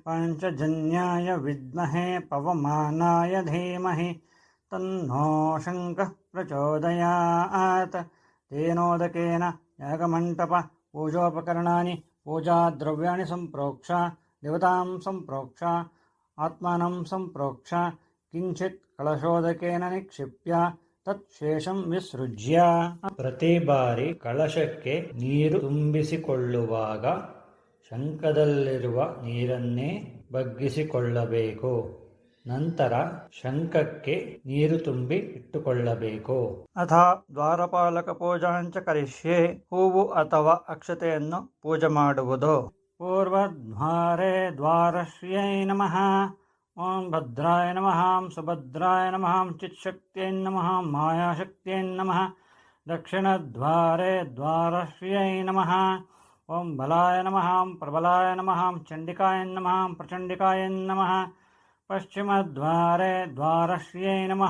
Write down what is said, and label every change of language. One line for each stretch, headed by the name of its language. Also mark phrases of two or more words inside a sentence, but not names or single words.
Sanskrit: पञ्चजन्याय विद्महे पवमानाय धीमहि तन्नो शङ्खः प्रचोदयात्. तेनोदकेन यागमण्टप पूजोपकरणानि पूजाद्रव्याणि सम्प्रोक्ष देवतां सम्प्रोक्ष आत्मानं सम्प्रोक्ष किञ्चित् ಕಳಶೋದಕೇನ ನಿಕ್ಷಿಪ್ಯ ತತ್ಶೇಷಂ ವಿಸೃಜ್ಯ.
Kannada: ಪ್ರತಿ ಬಾರಿ ಕಳಶಕ್ಕೆ ನೀರು ತುಂಬಿಸಿಕೊಳ್ಳುವಾಗ ಶಂಖದಲ್ಲಿರುವ ನೀರನ್ನೇ ಬಗ್ಗಿಸಿಕೊಳ್ಳಬೇಕು. ನಂತರ ಶಂಖಕ್ಕೆ ನೀರು ತುಂಬಿ ಇಟ್ಟುಕೊಳ್ಳಬೇಕು.
Sanskrit: ಅಥ ದ್ವಾರಪಾಲಕ ಪೂಜಾಂಚ ಕರಿಷ್ಯೆ.
Kannada: ಹೂವು ಅಥವಾ ಅಕ್ಷತೆಯನ್ನು ಪೂಜೆ ಮಾಡುವುದು.
Sanskrit: ಪೂರ್ವದ್ವಾರೆ ದ್ವಾರಶ್ರಿಯೈ ನಮಃ. ಓಂ ಭದ್ರಾಯ ನಮಃ. ಸುಭದ್ರಾಯ ನಮಃ. ಚಿತ್ಶಕ್ತಿಯೈ ನಮಃ. ಮಾಯಾಶಕ್ತಿಯೈ ನಮಃ. ದಕ್ಷಿಣದ್ವಾರೆ ದ್ವಾರಶ್ರಿಯೈ ನಮಃ. ಓಂ ಬಲಾಯ ನಮಃ. ಪ್ರಬಲಾಯ ನಮಃ. ಚಂಡಿಕಾಯ ನಮಃ. ಪ್ರಚಂಡಿಕಾಯ ನಮಃ. ಪಶ್ಚಿಮದ್ವಾರೆ ದ್ವಾರಶ್ರಿಯೈ ನಮಃ.